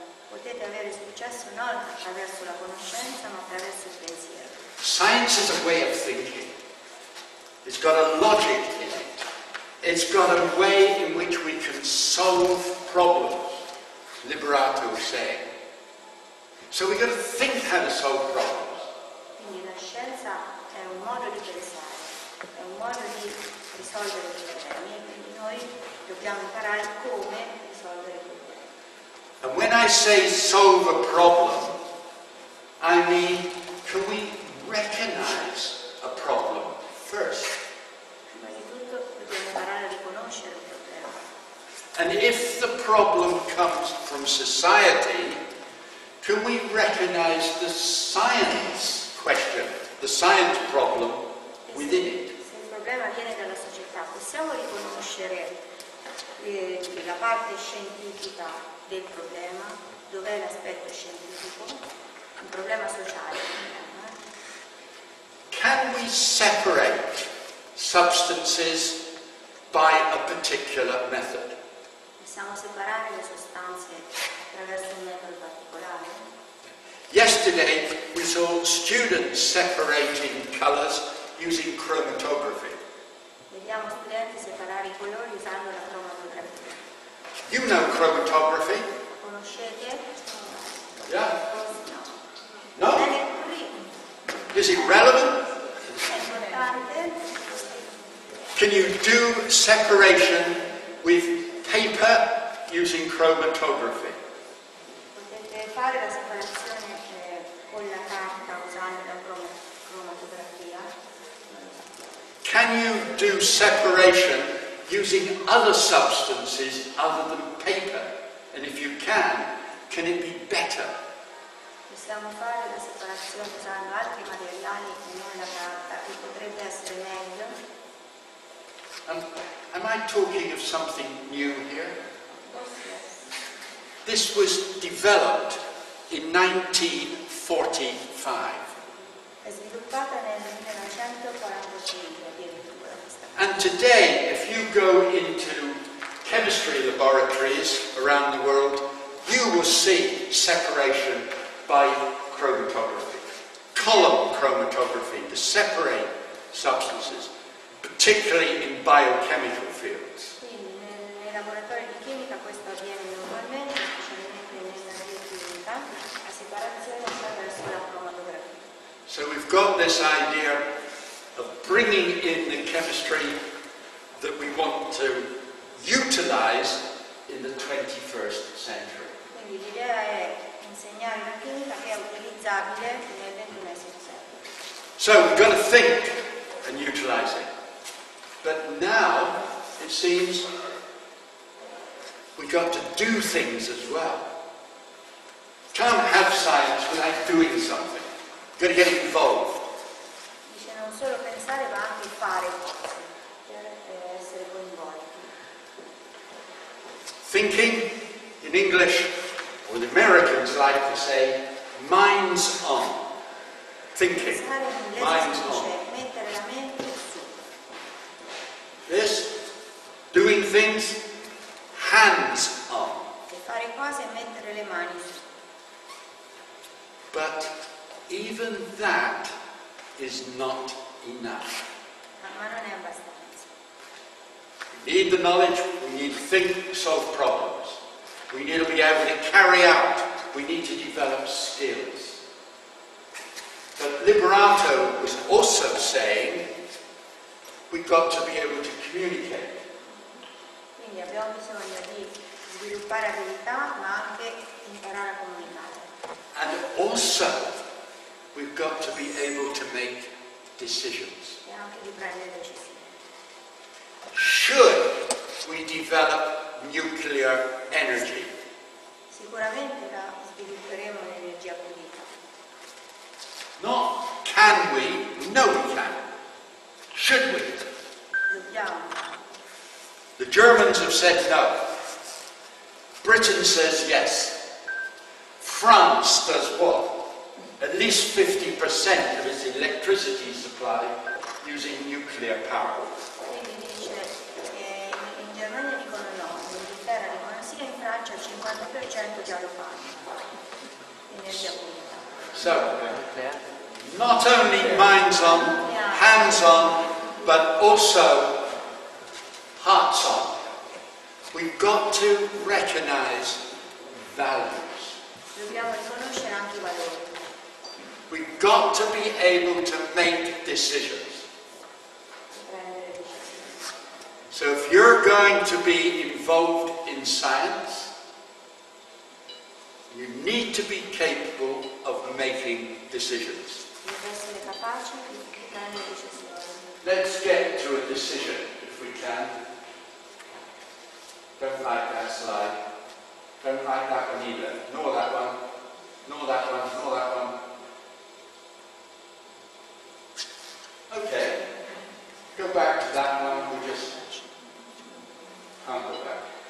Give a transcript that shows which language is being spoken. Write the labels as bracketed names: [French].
[Italian] Potete avere successo non attraverso la conoscenza, ma attraverso il pensiero. [English] Science is a way of thinking. It's got a logic in it. It's got a way in which we can solve problems, Liberato is saying. So we've got to think how to solve problems. [Italian] Quindi la scienza è un modo di pensare, è un modo di risolvere i problemi e quindi noi dobbiamo imparare come risolvere i problemi. [English] And when I say solve a problem, I mean, can we recognize a problem first? [Italian] Prima di tutto dobbiamo imparare a riconoscere il problema. [English] And if the problem comes from society, can we recognize the science question, the science problem within it? [Italian] Se il problema viene dalla società, possiamo riconoscere la parte scientifica del problema, dov'è l'aspetto scientifico, un problema sociale. [English] Can we separate substances by a particular method? [Italian] Possiamo separare le sostanze attraverso un metodo particolare? [English] Yesterday we saw students separating colors using chromatography. [Italian] Vediamo studenti separare i colori usando la cromatografia. [English] You know chromatography? [Italian] Conoscete? [English] Yeah. No? No? [Italian] È nel curriculum. [English] Is it relevant? [Italian] È importante. [English] Can you do separation with paper using chromatography? [Italian] Potete fare la separazione con la carta usando la cromatografia. [English] Can you do separation using other substances other than paper? And if you can it be better? [Italian] Possiamo fare la separazione usando altri materiali che non la carta, che potrebbe essere meglio. [English] Am I talking of something new here? Yes. This was developed in 1945. [Italian] È sviluppata nel 1945 addirittura questa cosa. [English] And today, if you go into chemistry laboratories around the world, you will see separation by chromatography. Column chromatography to separate substances, particularly in biochemical fields. [Italian] Quindi nei laboratori di chimica questo avviene normalmente, specialmente nella biochimica, la separazione attraverso la cromatografia. [English] So we've got this idea of bringing in the chemistry that we want to utilize in the 21st century. [Italian] Quindi l'idea è insegnare la chimica che è utilizzabile nel XXI secolo. [English] So we've got to think and utilize it. But now it seems we've got to do things as well. Can't have science without doing something. You've got to get involved. [Italian] Dice non solo pensare ma anche fare cose per essere coinvolti. [English] Thinking, in English, or the Americans like to say, minds on. Thinking, [Italian] Pensare in inglese [English] minds [Italian] si [English] on. [Italian] dice mettere la mente su. [English] This, doing things, hands on. [Italian] E fare cose e mettere le mani su. [English] But even that is not enough. [Italian] Ma non è abbastanza. [English] We need the knowledge, we need to think, solve problems. We need to be able to carry out, we need to develop skills. But Liberato was also saying we've got to be able to communicate. [Italian] Quindi abbiamo bisogno di sviluppare abilità ma anche imparare a comunicare. [English] And also we've got to be able to make decisions. [Italian] E anche di prendere decisioni. [English] Should we develop nuclear energy? [Italian] Sicuramente la svilupperemo l'energia pulita. [English] Not can we, no we can. Should we? [Italian] Dobbiamo. [English] The Germans have said no. Britain says yes. France does what? At least 50% of its electricity supply using nuclear power. [Italian] Quindi dice in Germania dicono no, in Inghilterra dicono sì e in Francia il 50% già lo fanno. Energia pulita. [English] So, not only minds on, hands on, but also heart we've got to recognize values. [Italian] Dobbiamo riconoscere anche i valori. [English] We've got to be able to make decisions. [Italian] Prendere decisioni. [English] So if you're going to be involved in science, you need to be capable of making decisions. [Italian] Devi essere capace di prendere decisioni. [English] Let's get to a decision if we can. Don't like that slide. Don't like that one either. Nor that one. Nor that one. Nor that one. Okay. Go back to that one. We just can't go back.